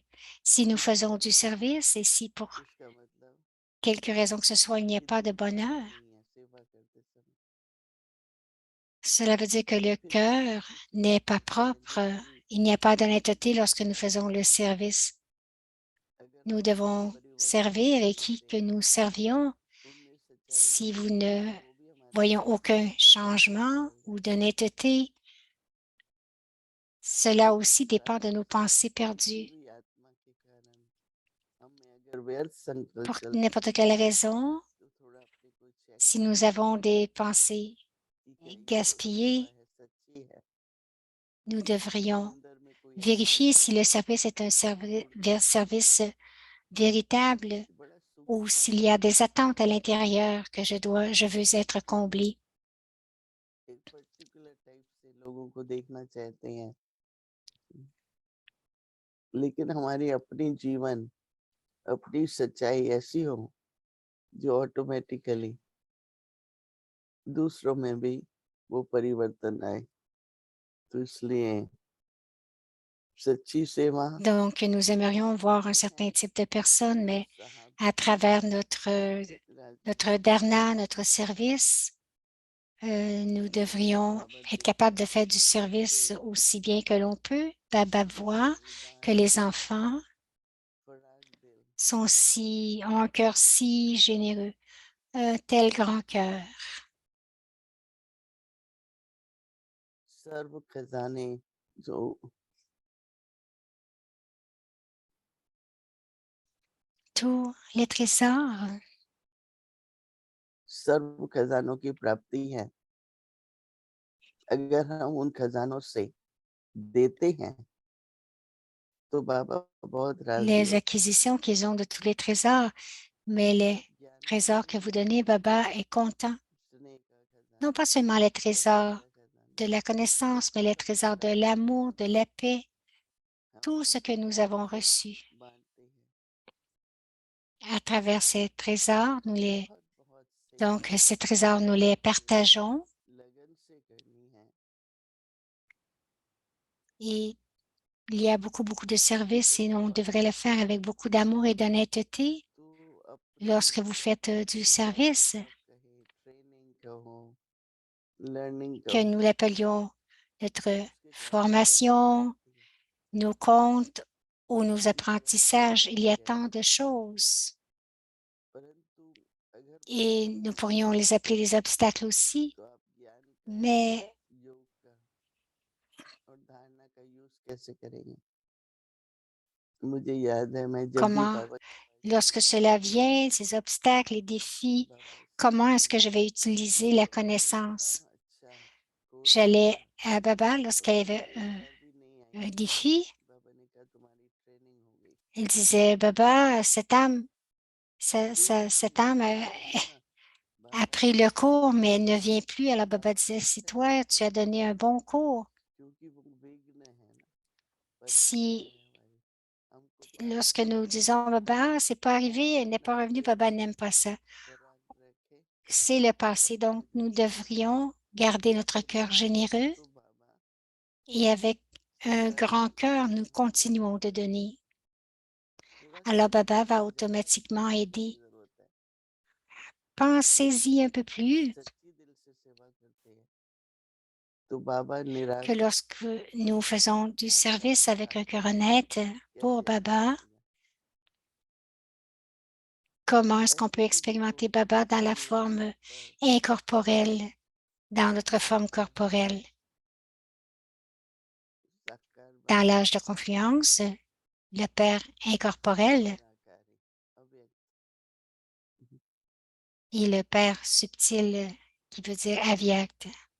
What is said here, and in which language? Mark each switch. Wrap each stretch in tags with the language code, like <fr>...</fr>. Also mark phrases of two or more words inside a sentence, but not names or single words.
<fr>Si nous faisons du service et si pour</fr> <hi>इसका मतलब</hi> <fr>quelque raison que ce soit, il n'y a pas de bonheur,</fr> <hi>नहीं है सेवा करते समय</hi> <fr>cela veut dire que le cœur n'est pas propre. Il n'y a pas d'honnêteté lorsque nous faisons le service.</fr> <hi>अगर</hi> <fr>Nous</fr> <hi>हम</hi> <fr>devons</fr> <hi>बड़ी बड़ी</hi> <fr>servir et qui que nous servions,</fr> <hi>उनमें सच्चाई</hi> <fr>si</fr> <hi>नहीं</hi> <fr>vous</fr> <hi>होती</hi> <fr>ne</fr> <hi>तो वो भी हमारे</hi> <fr>voyons</fr> <hi>साथ</hi> <fr>aucun changement</fr> <hi>चल</hi> <fr>ou</fr> <hi>जाते हैं</hi> <fr>d'honnêteté, cela</fr> <hi>लेकिन</hi> <fr>aussi dépend de nos pensées</fr> <hi>किसी</hi> <fr>perdues.</fr> <hi>भी आत्मा के कारण हम में अगर व्यर्थ संकल्प</hi> <fr>Pour</fr> <hi>चलते</hi> <fr>n'importe</fr> <hi>हैं</hi> <fr>quelle raison,</fr> <hi>तो थोड़ा अपने को चेक</hi> <fr>si</fr> <hi>करना</hi> <fr>nous avons</fr> <hi>चाहिए</hi> <fr>des pensées</fr> <hi>कि क्या ये जो सेवा</hi> <fr>gaspillées,</fr> <hi>है सच्ची है</hi> <fr>nous</fr> <hi>मेरे</hi> <fr>devrions</fr> <hi>अंदर में कोई ऐसी</hi> <fr>vérifier si</fr> <hi>चीज</hi> <fr>le</fr> <hi>है</hi> <fr>service est un</fr> <hi>जो जुड़ गई है</hi> <fr>service véritable</fr> <hi>ये बड़ा</hi> <fr>ou</fr> <hi>सूक्ष्म</hi> <fr>s'il y</fr> <hi>है</hi> <fr>a des attentes à l'intérieur que je veux être comblée.</fr> <hi>एक</hi> <en>particular type</en> <hi>से लोगों को देखना चाहते हैं लेकिन हमारी अपनी जीवन अपनी सच्चाई ऐसी हो जो ऑटोमेटिकली दूसरों में भी वो परिवर्तन आए तो इसलिए सच्ची सेवा</hi> <fr>Donc, nous aimerions voir un</fr> <hi>करते</hi> <fr>certain</fr> <hi>हैं</hi> <fr>type de personnes,</fr> <hi>तो</hi> <fr>mais</fr> <hi>साहब</hi> <fr>à travers notre</fr> <hi>राजनीति</hi> <fr>dharna, notre service, nous devrions</fr> <hi>बाबा</hi> <fr>être</fr> <hi>देखता</hi> <fr>capables de</fr> <hi>है</hi> <fr>faire du</fr> <hi>कि कैसे</hi> <fr>service aussi bien que l'on peut. Baba voit que</fr> <hi>उदार</hi> <fr>les enfants</fr> <hi>फराग दिल</hi> <fr>ont un cœur si généreux, un tel grand cœur.</fr> <hi>सर्व खजाने जो</hi> <fr>Tous les trésors,</fr> <hi>सर्व खजानों की प्राप्ति है अगर हम उन खजानों से देते हैं तो बाबा बहुत राजी</hi> <fr>les</fr> <hi>होते हैं</hi> <fr>acquisitions qu'ils ont de tous les trésors, mais les</fr> <hi>ज्ञान का</hi> <fr>trésors que vous</fr> <hi>खजाना</hi> <fr>donnez, Baba est content.</fr> <hi>स्नेह का</hi> <fr>Non</fr> <hi>खजाना</hi> <fr>pas seulement les</fr> <hi>दया</hi> <fr>trésors</fr> <hi>का खजाना</hi> <fr>de la connaissance, mais les</fr> <hi>सब</hi> <fr>trésors de</fr> <hi>प्राप्त</hi> <fr>l'amour, de</fr> <hi>करके</hi> <fr>la paix,</fr> <hi>हम</hi> <fr>tout ce</fr> <hi>उन</hi> <fr>que nous</fr> <hi>खजानों</hi> <fr>avons</fr> <hi>को</hi> <fr>reçu.</fr> <hi>बांटते हैं</hi> <fr>À travers ces trésors,</fr> <hi>बहुत बहुत सेवा</hi> <fr>donc ces trésors, nous les partageons</fr> <hi>लगन से करनी है</hi> <fr>et il y a beaucoup, beaucoup de services et on devrait le faire avec beaucoup d'amour et d'honnêteté.</fr> <hi>तो अपनी</hi> <fr>Lorsque vous faites du</fr> <hi>क्लासेस</hi> <fr>service,</fr> <hi>आप कहे ट्रेनिंग कहो लर्निंग</hi> <fr>que</fr> <hi>कहो</hi> <fr>nous l'appelions notre</fr> <hi>उसके द्वारा कई बात</hi> <fr>formation,</fr> <hi>होती है</hi> <fr>nos comptes ou nos</fr> <hi>जिसके द्वारा कई</hi> <fr>apprentissages, il y</fr> <hi>बार</hi> <fr>a</fr> <hi>ज्ञान</hi> <fr>tant de choses</fr> <hi>परंतु अगर</hi> <fr>et</fr> <hi>बाधा</hi> <fr>nous</fr> <hi>ना हो</hi> <fr>pourrions les appeler les obstacles aussi,</fr> <hi>तो आप ज्ञान का</hi> <fr>mais</fr> <hi>योग का और धारणा का यूज कैसे करेंगे मुझे याद है मैं जब भी</hi> <fr>comment,</fr> <hi>बाबा के पास</hi> <fr>lorsque</fr> <hi>जाती</hi> <fr>cela vient, ces obstacles, les</fr> <hi>थी</hi> <fr>défis,</fr> <hi>बाबा</hi> <fr>comment est-ce que</fr> <hi>सिखाते</hi> <fr>je vais utiliser la connaissance?</fr> <hi>अच्छा कोर्स</hi> <fr>J'allais</fr> <hi>किया</hi> <fr>à Baba lorsqu'il y</fr> <hi>परंतु</hi> <fr>avait</fr> <hi>एक बार भी नहीं आई</hi> <fr>un défi.</fr> <hi>बाबा ने कहा तुम्हारी ट्रेनिंग हो गई</hi> <fr>Il disait, Baba,</fr> <hi>दिन भर</hi> <fr>cette</fr> <hi>में</hi> <fr>âme</fr> <hi>एक बार</hi> <fr>a</fr> <hi>बाबा</hi> <fr>pris</fr> <hi>ने</hi> <fr>le</fr> <hi>कहा</hi> <fr>cours, mais elle ne vient plus. Alors Baba</fr> <hi>बाबा</hi> <fr>disait, si</fr> <hi>अच्छा</hi> <fr>toi,</fr> <hi>किया</hi> <fr>tu as donné un bon cours,</fr> <hi>क्योंकि वो विघ्न है ना परीक्षा</hi> <fr>si</fr> <hi>है हमारी हमको पार</hi> <fr>lorsque</fr> <hi>करना</hi> <fr>nous</fr> <hi>है</hi> <fr>disons, Baba, c'est pas arrivé, elle n'est</fr> <hi>अपना</hi> <fr>pas revenue,</fr> <hi>दिल</hi> <fr>Baba n'aime pas ça.</fr> <hi>फराग रखे</hi> <fr>C'est le</fr> <hi>और</hi> <fr>passé. Donc, nous</fr> <hi>कार्यक्रम</hi> <fr>devrions garder notre cœur généreux</fr> <hi>तो बाबा</hi> <fr>et avec un</fr> <hi>सदा</hi> <fr>grand cœur, nous</fr> <hi>देने की</hi> <fr>continuons de</fr> <hi>जरूरत है</hi> <fr>donner.</fr> <hi>थोड़ा</hi> <fr>Alors, Baba</fr> <hi>सोचने</hi> <fr>va</fr> <hi>की ज्यादा</hi> <fr>automatiquement</fr> <hi>सोचने की</hi> <fr>aider.</fr> <hi>जरूरत है</hi> <fr>Pensez-y un peu</fr> <hi>जब</hi> <fr>plus</fr> <hi>सच्ची दिल से सेवा करते हैं तो बाबा</hi> <fr>que</fr> <hi>निराश</hi> <fr>lorsque nous faisons du</fr> <hi>आपका</hi> <fr>service avec un</fr> <hi>व्यवहार</hi> <fr>cœur honnête pour</fr> <hi>कैसे</hi> <fr>Baba,</fr> <hi>अपनाएगा</hi> <fr>comment est-ce qu'on peut</fr> <hi>ऐसे ही देखो</hi> <fr>expérimenter Baba dans la</fr> <hi>मेरे</hi> <fr>forme</fr> <hi>ऊपर</hi> <fr>incorporelle, dans notre forme</fr> <hi>बाबा</hi> <fr>corporelle?</fr> <hi>साकार</hi> <fr>Dans</fr> <hi>बाबा</hi> <fr>l'âge de confiance, le Père incorporel</fr> <hi>निराकारी अव्यक्त</hi> <fr>et le Père subtil qui veut dire avyakt.</fr>